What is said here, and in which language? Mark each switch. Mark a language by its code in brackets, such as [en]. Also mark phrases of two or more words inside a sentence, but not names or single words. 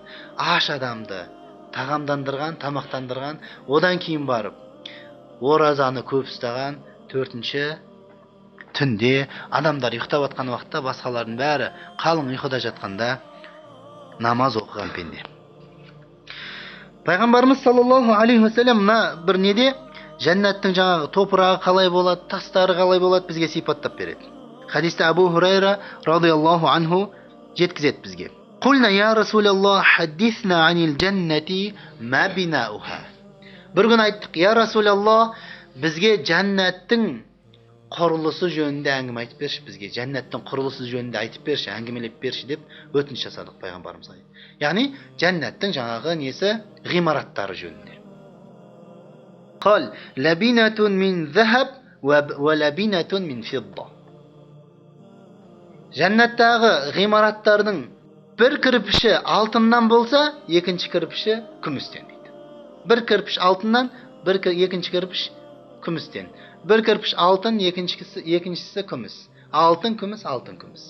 [kk] Аш адамды тағамдандырған, тамақтандырған, одан кейін барып оразаны көп ұстаған. Төртінші, түнде адамдар ұйықтап жатқан уақытта басқалардың бәрі қалың ұйқыда жатқанда намаз оқыған пенде. Пайғамбарымыз [ar] صلى الله عليه وسلم [kk] бір неде Жәннаттың жаңағы топырағы қалай болады, тастары қалай болады бізге сипаттап береді. Хадисте Абу Хурайра [ar] رضي الله عنه [kk] жеткізеді бізге. [ar] قلنا يا رسول الله حدثنا عن الجنة ما بناؤها. [kk] Бір күн айттық, [ar] يا رسول الله, [kk] бізге жәннаттың құрылысы жөнінде әңгіме айтып берші, бізге жәннаттың құрылысы жөнінде айтып берші, әңгімелеп берші деп өтініш жасадық пайғамбарымызға. Яғни жәннаттың жаңағы несі ғимараттары жөнінде. [ar] قال لبنة من ذهب ولبنة من فضة. [kk] Жәннаттағы ғимараттардың бір кірпіші алтыннан болса, екінші кірпіші күмістен дейді. Бір кірпіш алтыннан, екінші кірпіш күмістен. Бір кірпіш алтын, екіншісі күміс. Алтын, күміс, алтын, күміс.